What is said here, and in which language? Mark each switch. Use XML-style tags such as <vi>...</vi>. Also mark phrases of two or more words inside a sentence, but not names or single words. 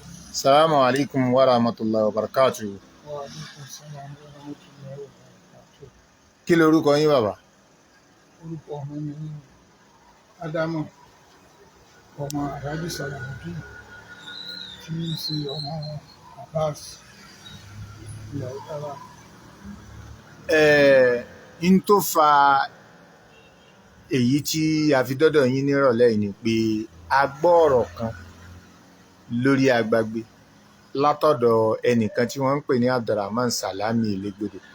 <ar>السلام عليكم ورحمة الله وبركاته. وعليكم السلام ورحمة الله وبركاته.</ar> <yo>Kí lorúkọ yín bàbá? Orúkọ mi ni Ádámù, ọmọ Alhaji Salaudeen, tí í ṣe ọmọ Abbas ìyàwó dára. In tó fa èyí tí a fi dọ́dọ̀ yín nírọ̀lẹ́ yìí ni pé a gbọ́ ọ̀rọ̀ kan lórí agbágbé látọ̀dọ̀ ẹnìkan tí wọ́n ń pè ní Abdulrahman Salami Elégbodò.</yo>